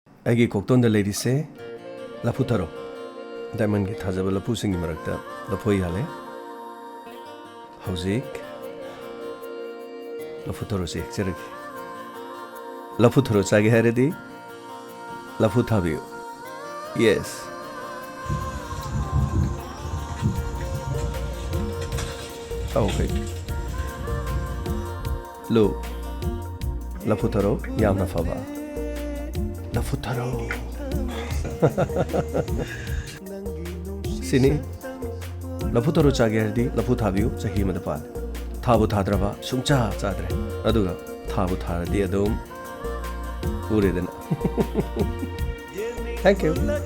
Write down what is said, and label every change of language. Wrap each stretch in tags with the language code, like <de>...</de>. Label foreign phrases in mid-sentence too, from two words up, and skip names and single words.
<mni>ꯑꯩꯒꯤ ꯀꯣꯛꯇꯣꯟꯗ ꯂꯩꯔꯤꯁꯦ ꯂꯐꯨ ꯊꯔꯣ ꯗꯥꯏꯃꯟꯒꯤ ꯊꯥꯖꯕ ꯂꯐꯨꯁꯤꯡꯒꯤ ꯃꯔꯛꯇ ꯂꯐꯣꯏ ꯌꯥꯜꯂꯦ ꯍꯧꯖꯤꯛ ꯂꯐꯨ ꯊꯔꯣꯁꯦ ꯍꯦꯛꯆꯔꯒꯦ ꯂꯐꯨ ꯊꯔꯣ ꯆꯥꯒꯦ ꯍꯥꯏꯔꯗꯤ ꯂꯐꯨ ꯊꯥꯕꯤꯌꯣ</mni> <en>yes ok</en> <mni>ꯂꯣ ꯂꯐꯨ ꯊꯔꯣ ꯌꯥꯝꯅꯥ ꯐꯕ ꯂꯐꯨ ꯊꯔꯣ ꯁꯤꯅꯤ ꯂꯐꯨ ꯊꯔꯣ ꯆꯥꯒꯦ ꯍꯥꯏꯔꯗꯤ ꯂꯐꯨ ꯊꯥꯕꯤꯌꯣ ꯆꯍꯤ ꯃꯗ ꯄꯥꯜ ꯊꯥꯕꯨ ꯊꯥꯗ꯭ꯔꯕ ꯁꯨꯡꯆꯥ ꯆꯥꯗ꯭ꯔꯦ ꯑꯗꯨꯒꯥ ꯊꯥꯕꯨ ꯊꯥꯔꯗꯤ ꯑꯗꯨꯝ ꯄꯨꯔꯦꯗꯟ</mni> <en>thank you</en>